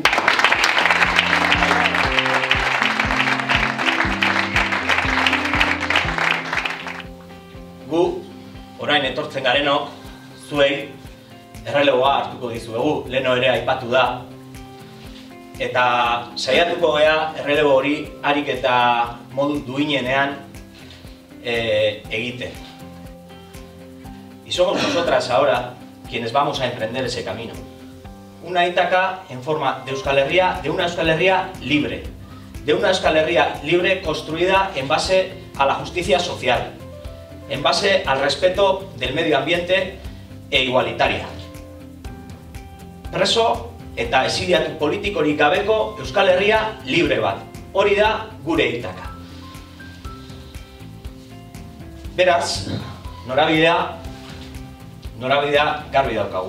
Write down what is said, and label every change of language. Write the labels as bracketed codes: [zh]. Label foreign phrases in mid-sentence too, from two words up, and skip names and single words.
[eu] Gu, orain etortzen garenok, zuei errelegoa hartuko dizuegu, leheno ere aipatu da. Eta saiatuko gea errelego hori harik eta modu duinenean egiten. [es] Y somos nosotras ahora quienes vamos a emprender ese camino. Una Ítaca en forma de Euskal Herria, de una Euskal Herria libre. De una Euskal Herria libre construida en base a la justicia social, en base al respeto del medio ambiente e igualitaria. [eu] Preso eta exiliatu politikorik gabeko Euskal Herria libre bat. Hori da gure Ítaca. Beraz, norabidea garbi daukagu.